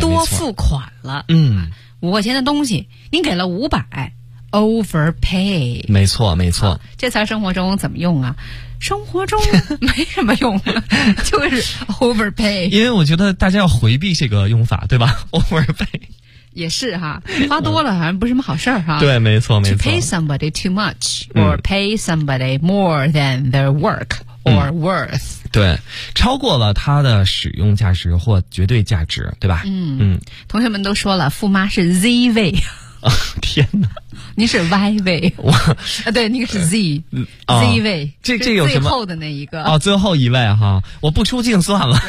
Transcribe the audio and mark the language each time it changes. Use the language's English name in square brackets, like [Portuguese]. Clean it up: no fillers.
[Chinese] 多付款了。五块钱的东西您给了500 overpay。没错没错，这词生活中怎么用啊？生活中没什么用就是 overpay。因为我觉得大家要回避这个用法，对吧？ [English] overpay [Chinese] 也是哈，花多了好像不是什么好事哈。对，没错没错。 [English] to pay somebody too much or pay somebody more than their work or worth。 [Chinese] 对，超过了它的使用价值或绝对价值，对吧？同学们都说了，富妈是 Z 位。天哪，你是 Y 位。我对，那个是 Z、Z 位。这有什么？最后的那一个。哦，最后一位哈，我不出镜算了。